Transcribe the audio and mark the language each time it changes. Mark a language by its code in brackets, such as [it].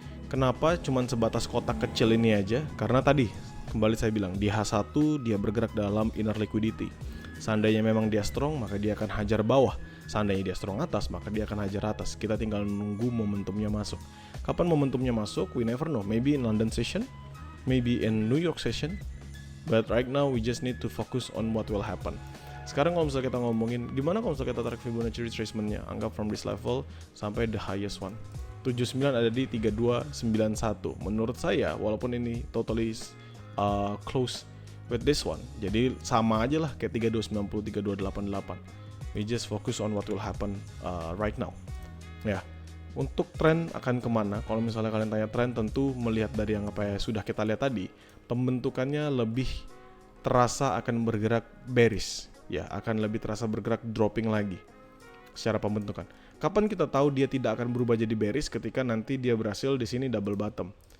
[id] Kenapa cuman sebatas kotak kecil ini aja? Karena tadi, kembali saya bilang, di H1 dia bergerak dalam inner liquidity. Seandainya memang dia strong, maka dia akan hajar bawah. Seandainya dia strong atas, maka dia akan hajar atas. Kita tinggal nunggu momentumnya masuk. Kapan momentumnya masuk? [en] We never know. Maybe in London session, maybe in New York session. But right now we just need to focus on what will happen. [id] Sekarang kalau misalnya kita ngomongin, gimana kalau misalnya kita tarik Fibonacci retracement-nya? Anggap [en] from this level [id] sampai [en] the highest one. [id] 79 ada di 3291. Menurut saya, walaupun ini [en] totally close with this one, [id] jadi sama aja lah kayak 3290, 3288. [en] We just focus on what will happen right now. [id] Ya, untuk tren akan kemana? Kalau misalnya kalian tanya tren, tentu melihat dari yang apa ya sudah kita lihat tadi, pembentukannya lebih terasa akan bergerak bearish, ya akan lebih terasa bergerak dropping lagi secara pembentukan. Kapan kita tahu dia tidak akan berubah jadi bearish? Ketika nanti dia berhasil di sini double bottom.